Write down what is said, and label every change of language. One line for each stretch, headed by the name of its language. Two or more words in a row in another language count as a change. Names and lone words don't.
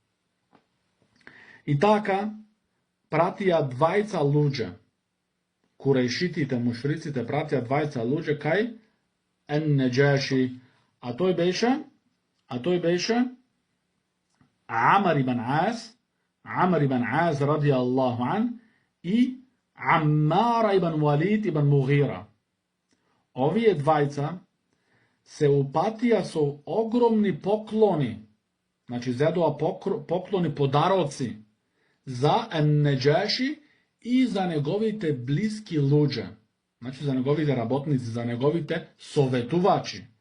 Macedonian: И така пратија двајца луѓе, курејшитите, мушриците пратија двајца луѓе кај Ен-Неџаши, а тој беше Амар ибн Ас
Arabic: رضي الله عنه
Macedonian: и Аммар ибн Валид ибн Мугира. Овие двајца се упатија со огромни поклони, значи зедоа поклони, подароци за Ен-Неџаши и за неговите блиски луѓе, значи за неговите работници, за неговите советувачи.